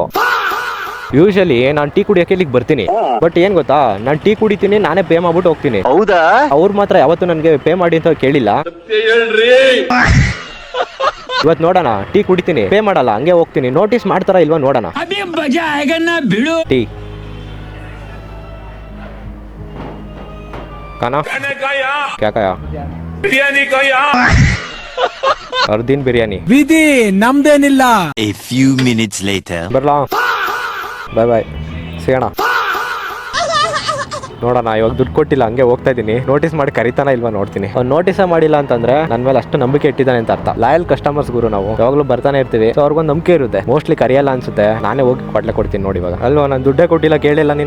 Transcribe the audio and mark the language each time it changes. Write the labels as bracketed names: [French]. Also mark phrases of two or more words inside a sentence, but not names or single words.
[Kannada] ಯೂಶಲಿ ನಾನು ಟೀ ಕುಡಿಯೋಕೆ ಇಲ್ಲಿಗೆ ಬರ್ತೀನಿ, ಬಟ್ ಏನ್ ಗೊತ್ತಾ, ನಾನು ಟೀ ಕುಡಿತೀನಿ, ನಾನೇ ಪೇ ಮಾಡ್ಬಿಟ್ಟು ಹೋಗ್ತೀನಿ. ಹೌದಾ? ಅವ್ರು ಮಾತ್ರ ಯಾವತ್ತೂ ನನಗೆ ಪೇ ಮಾಡಿ ಅಂತ ಕೇಳಿಲ್ಲ. ಇವತ್ತು ನೋಡೋಣ, ಟೀ ಕುಡಿತೀನಿ, ಪೇ ಮಾಡಲ್ಲ, ಹಂಗೆ ಹೋಗ್ತೀನಿ. ನೋಟಿಸ್ ಮಾಡ್ತಾರ ಇಲ್ವಾ ನೋಡೋಣ. ಟೀ [Hindi] खाना क्या खाया? बिरयानी खाया. अर्दिन बिरयानी. [Kannada] ವಿಧಿ ನಮ್ದೇನಿಲ್ಲ. [English] A few minutes later. [Kannada] ಬರ್ಲಾ, ಬಾಯ್ ಬಾಯ್, ಸಿಗೋಣ. ನೋಡೋಣ, ಇವಾಗ ದುಡ್ಡು ಕೊಟ್ಟಿಲ್ಲ, ಹಂಗೆ ಹೋಗ್ತಾ ಇದೀನಿ. ನೋಟಿಸ್ ಮಾಡಿ ಕರಿತಾನ ಇಲ್ವಾ ನೋಡ್ತೀನಿ. ಅವ್ನು ನೋಟಿಸ್ ಮಾಡಿಲ್ಲ ಅಂತಂದ್ರೆ ನನ್ನ ಮೇಲೆ ಅಷ್ಟು ನಂಬಿಕೆ ಇಟ್ಟಿದ್ದಾನೆ ಅಂತ ಅರ್ಥ. [English] loyal customers [Kannada] ಗುರು ನಾವು, ಯಾವಾಗಲೂ ಬರ್ತಾನೆ ಇರ್ತೀವಿ. ಸೊ ಅವ್ರಿಗೊಂದು ನಂಬಿಕೆ ಇರುತ್ತೆ. ಮೋಸ್ಟ್ಲಿ ಕರಿಯಲ್ಲ ಅನ್ಸುತ್ತೆ, ನಾನೇ ಹೋಗಿ ಕೊಡ್ಲೆ ಕೊಡ್ತೀನಿ ನೋಡಿ. ಇವಾಗ ಅಲ್ವಾ, ನಾನು ದುಡ್ಡೇ ಕೊಟ್ಟಿಲ್ಲ, ಕೇಳಿಲ್ಲ ನೀನು.